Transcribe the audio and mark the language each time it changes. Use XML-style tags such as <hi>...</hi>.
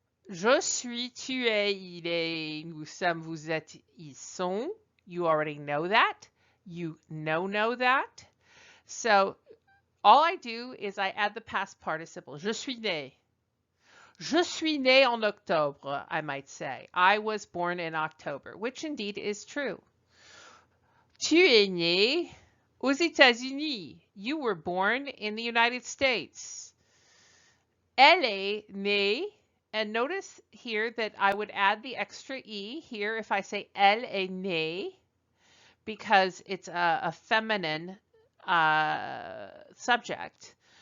<fr>Je suis, tu es, il est, nous sommes, vous êtes, ils sont.</fr> <en>You already know that. You know that. So all I do is I add the past participle.</en> <fr>Je suis né. Je suis né en octobre,</fr> <en>I might say. I was born in October, which indeed is true.</en> <fr>Tu es né aux États-Unis.</fr> <en>You were born in the United States.</en> <fr>Elle est née,</fr> <en>and notice here that I would add the extra E here if I say elle est née, because it's a feminine subject.</en>